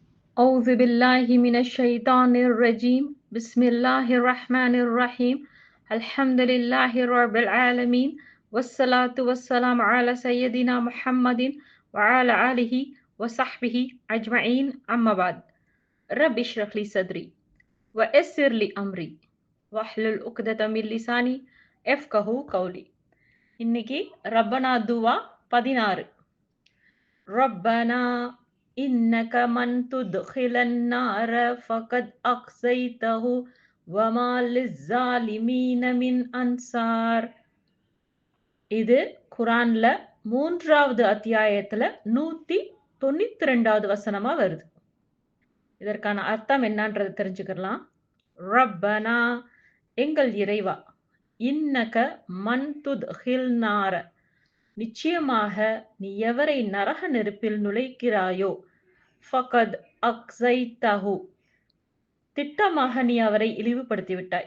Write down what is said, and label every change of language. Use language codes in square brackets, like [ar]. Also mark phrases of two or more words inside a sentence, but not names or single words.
[ar] أعوذ بالله من الشيطان الرجيم بسم الله الرحمن الرحيم الحمد لله رب العالمين والصلاة والسلام على سيدنا محمد وعلى آله وصحبه أجمعين أما بعد رب اشرح لي صدري ويسر لي أمري واحلل عقدة من لساني يفقهوا قولي [ta] இன்னைக்கு ரப்பனா துவா 16 [ar] ربنا إنك من تدخل النار فقد أخزيته وما للظالمين من أنصار. [ta] இது குரான்ல 3வது அத்தியாயத்துல 192வது வசனமா வருது. இதற்கான அர்த்தம் என்னன்றது தெரிஞ்சுக்கலாம். ரப்பனா எங்கள் இறைவா, [ar] إنك من تدخل النار [ta] நிச்சயமாக நீ எவரை நரக நெருப்பில் நுழைக்கிறாயோ [ar] فقد أخزيته [ta] திட்டமாக நீ அவரை இழிவுபடுத்தி விட்டாய்.